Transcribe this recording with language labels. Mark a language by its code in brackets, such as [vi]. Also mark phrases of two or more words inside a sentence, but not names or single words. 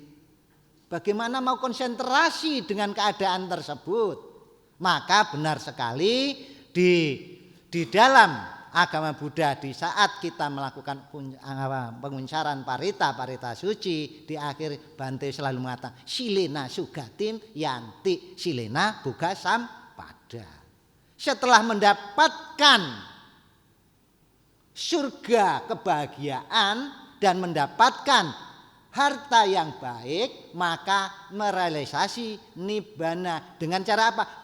[id] Bagaimana mau konsentrasi dengan keadaan tersebut? Maka benar sekali di dalam agama Buddha di saat kita melakukan penguncaran parita suci, di akhir Bante selalu mengatakan [pi] silena sugatim yanti silena buka sampada. [id] Setelah mendapatkan surga kebahagiaan dan mendapatkan harta yang baik, maka merealisasi nibbana. Dengan cara apa?